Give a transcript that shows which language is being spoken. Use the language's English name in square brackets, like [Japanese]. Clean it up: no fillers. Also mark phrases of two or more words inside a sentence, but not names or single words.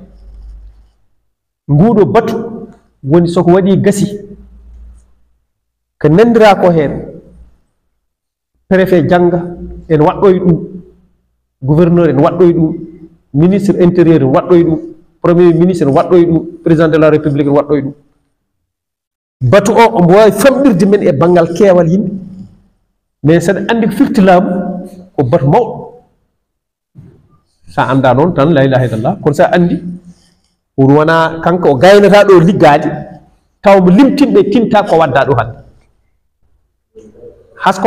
[Fula] nguɗo batu woni soko waɗi gasi ko nandira ko hen préfet jangga en waɗɗoye ɗum gouverneur en waɗɗoye ɗum [French] ministre intérieur [Fula] en waɗɗoye ɗum [French] premier ministre [Fula] en waɗɗoye ɗum [French] président de la république [Fula] en waɗɗoye ɗum batu o omo wawi famɗirde men e banggal keewal yimɓe mais saɗa andi ko firti laamu ko batu mawɗo sa anda noon tan [Arabic] la ilaha illallah [Fula] kono sa andi pour wona kanko o gaynata ɗo liggade taw mo limtinɓe tinta ko wadda ɗo hande hasko